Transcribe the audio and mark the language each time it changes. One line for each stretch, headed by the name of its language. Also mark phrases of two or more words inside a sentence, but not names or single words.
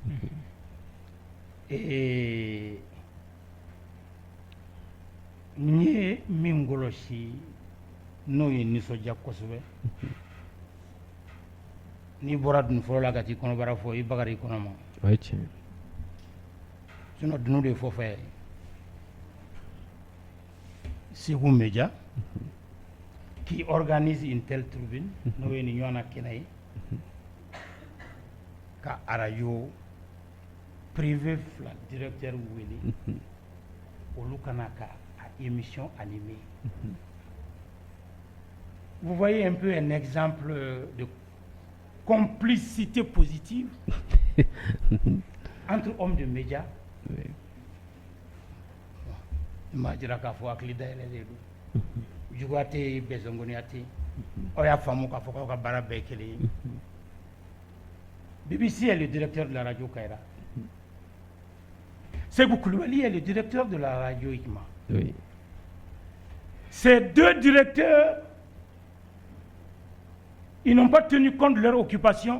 Bambara: N ye min kɔlɔsi n'o ye nisɔndiya kosɛbɛ. N'i bɔra dun fɔlɔ la ka t'i kɔnɔbara fɔ i bagara i kɔnɔ ma. O ye tiɲɛ. Sinon dunu de fɔ fɛ Segu Media
French: qui organise une telle tribune
Bambara: n'o ye nin ɲɔgɔnna kɛnɛ ye ka
French: radio privé
Bambara: fila directeur wele olu kana ka
French: émission animée. Vous voyez un peu un exemple de complicité positive entre hommes de médias.
Bambara: Ma dira k'a fɔ hakili dayɛlɛlen don juguya tɛ yen bɛnsɔngɔniya tɛ yen aw y'a faamu k'a fɔ k'aw ka baara bɛɛ ye kelen ye.
French: BBC est le directeur de la radio Kayra. Sékou Coulibaly est le directeur de la radio Hikma. Oui. Ces deux directeurs, ils n'ont pas tenu compte de leur occupation.